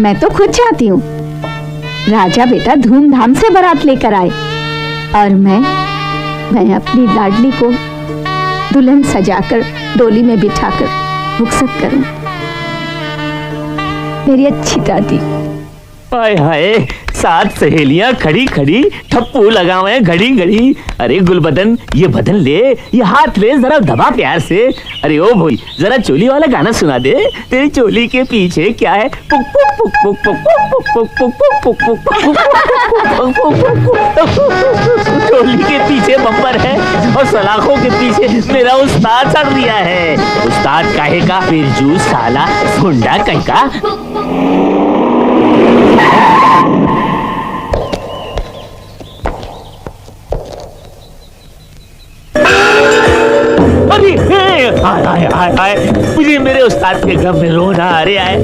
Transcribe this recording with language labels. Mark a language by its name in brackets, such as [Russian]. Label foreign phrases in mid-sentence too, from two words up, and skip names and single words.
[Hindi] मैं तो खुद चाहती हूँ राजा बेटा धूमधाम से बारात लेकर आए और मैं अपनी लाडली को दुल्हन सजाकर डोली में बिठाकर रुखसत करूं। मेरी अच्छी दादी। हाय हाय, 7 सहेलियां खड़ी खड़ी ठप्पू लगावे घड़ी घड़ी। अरे गुलबदन, ये बदन ले, ये हाथ ले, जरा दबा प्यार से। अरे ओ भाई, जरा चोली वाला गाना सुना दे। तेरी चोली के पीछे क्या है? पुक पुक पुक पुक पुक पुक पुक पुक पुक पुक। चोली के पीछे बम्पर है और सलाखों के पीछे मेरा उस्ताद चढ़ दिया है। उस्ताद काहे का? बिरजू साला गुंडा कहीं का। हाय, मुझे मेरे उस्ताद के गम में रोना आ रहा है।